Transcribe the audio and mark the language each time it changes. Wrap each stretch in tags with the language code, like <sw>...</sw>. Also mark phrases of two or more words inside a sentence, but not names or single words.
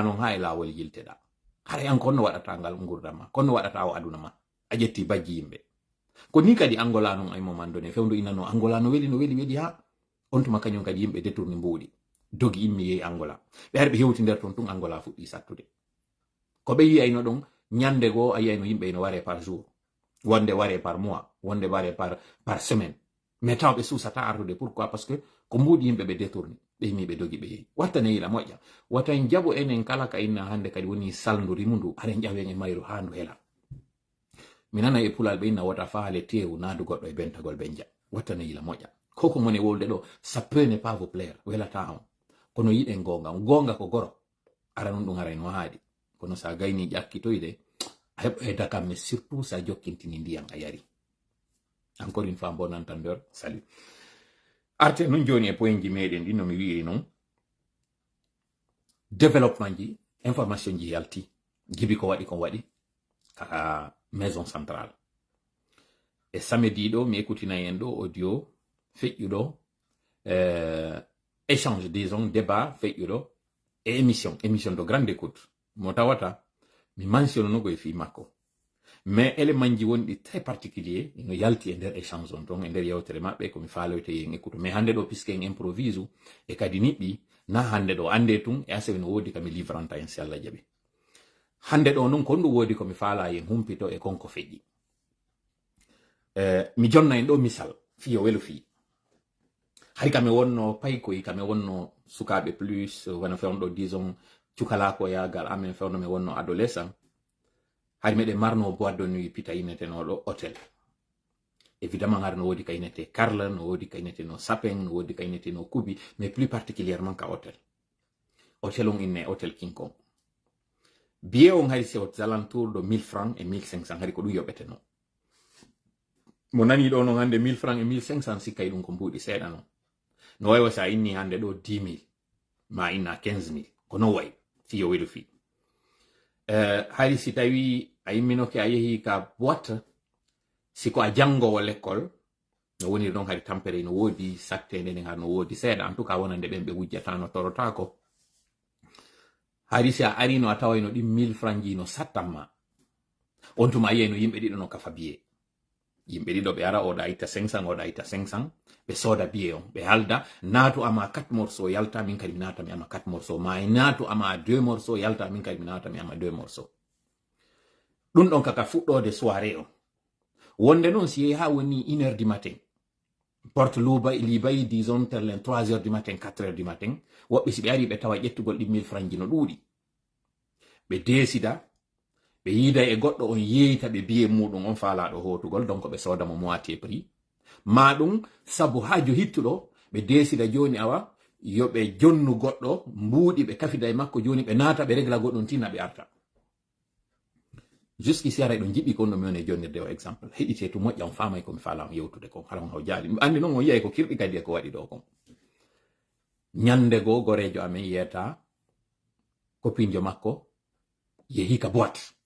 <ff>noon ha e laawol yilteɗa hara an konno waɗata ngal gurdam ma konno waɗata o aduna ma a ƴetti bajji yimɓe ko ni kadi angola non ay momandone fewndu inano angola no weli ha on tuma kañum kadi yimɓe détourni mbuuɗi dogi immi yehi angola ɓe har ɓe hewti nder ton tun angola fuɗɗi sattude ko ɓe yiyayno ɗon ñande goo a yiyayno yimɓe no ware</ff> <fr>par jour</fr> <ff>wonde ware</ff> <fr>par mois</fr> <ff>wonde ware</ff> <fr>par semaine mais</fr> <ff>taw ɓe suusata artude</ff> <fr>pourquoi parce que</fr> <ff>ko mbuuɗi yimɓe ɓe détourni ɓe yimi ɓe dogi ɓe yehi wattane yila moƴƴa watan jaɓo enen kala ka inna hande kadi woni salndu rimundu haren ƴawen e mayru ha ndu hela mi nana e pulal ɓe inna wota faale tewu naadu goɗɗo e bentagol ɓe nja wattane yila moƴƴa koko moni wolde ɗo</ff> <fr>ça peut ne pas vous plaire</fr> <ff>welata on kono yiɗen gonga ko goro ara non ɗum arayno haadi kono sa gayni ƴakkitoyde a heɓo e dakam</ff> <fr>mais surtout</fr> <ff>sa jokkintini ndiyam a yari</ff> <fr>encore une fois bon entendeur salut</fr> <ff>arte non joni e point ji meɗen ɗi no mi wi'i non développement ji information ji yalti gibi ko waɗi kaka</ff> <fr>maison centrale</fr> <ff>e samedi ɗo mi écoutinay en ɗo audio feƴƴuɗo</ff> <fr>échange disons débat</fr> <ff>feƴƴuɗo e</ff> <fr>émission de grande écoute</fr> <ff>mo tawata mi mentionne no go e fi makko</ff> <fr>mais élément</fr> <ff>ji wonɗi</ff> <fr>très particulier</fr> <ff>no yalti e nder échange on ton e nder yewtere maɓɓe komi faaloyte yen</ff> <fr>écoute mais</fr> <ff>hande ɗo puisque en improvise e kadi niɓɓi na hande ɗo ande tun e asawi no woodi kami livranta en si Allah jaɓi hande ɗo noon kon ɗum woodi komi faala yen humpito e konko feƴƴi mi jonna en ɗo misal fiyo welu fi hay kami wonno paykoy kami wonno sukaɓe plus wona fewno ɗo disons cukalako yagal amen fewno mi wonno adolescent hay meɗen marno</ff> <fr>boîte de nuit</fr> <ff>pita inetenoɗo</ff> <fr>hôtel évidemment</fr> <ff>har no woodi ka inete Carle no woodi ka ineteno Sapin no woodi ka ineteno Kubi</ff> <fr>mais plus particulièrement</fr> <ff>ka hôtel on inne hôtel King Kong billet on hay</ff> <fr>c'est aux alentours de 1000 francs et 1500</fr> <ff>hari ko ɗum yoɓeteno mo nani ɗo non hande 1000</ff> <fr>francs et 1500</fr> <ff>sikkay ɗum ko mbuuɗi seeɗa non no way sa inni hande ɗo 10 000 ma inna 15 000 ko non way fiyo weɗo fi hari si tawi a yimminoke a yehi ka boîte siko a jangowo l'école no woni ɗon hari tampere no woodi sattede nden har no woodi seeɗa</ff> <fr>en tout cas</fr> <ff>wonande ɓen ɓe wujjata no torotako hari si a arino a tawayno ɗi 1000 francs jino sattanma on tuma yeyno yimɓe ɗiɗo no kafa biye yimɓe ɗiɗo ɓe ara oɗa itta 500 oɗa itta 500 ɓe soda biye on ɓe halda naatu ama 4 morceau yalta min kadi mi nata mi ama 4 morceau ma naatu ama 2 morceau yalta min kadi mi nata mi ama 2 morceau ɗum ɗon kaka fuɗɗode soirée on wonde noon si yehi ha woni 1h</ff> <fr>du matin</fr> <ff>porte libayi disons terlen</ff> <fr>3h du matin 4h du matin</fr> <ff>woɓɓe si ɓe ari ɓe tawa ƴettugol ɗi 1000 francs no ɗuuɗi ɓe desida ɓe yida e goɗɗo on yeyta ɓe biye muɗum on faalaɗo hotugol donc ɓe soda mo</ff> <fr>moitié prix</fr> <ff>ma ɗum sabu hajo hittuɗo ɓe desida joni awa yoɓe jonnu goɗɗo mbuuɗi ɓe kafida e makko joni ɓe naata ɓe régla goɗɗum tina ɓe arta jusqu'ici ara ɗon jiɓɓi kon ɗo mi woni e jonnirde o exemple heɗite to moƴƴa on famay komi faala on yewtude kon hala on haw jaali andi noon on yiyay ko kirɗi kadi e ko waɗi ɗo kon ñande goo gorejo amen yiyata copinjo makko yehi ka boîte</ff>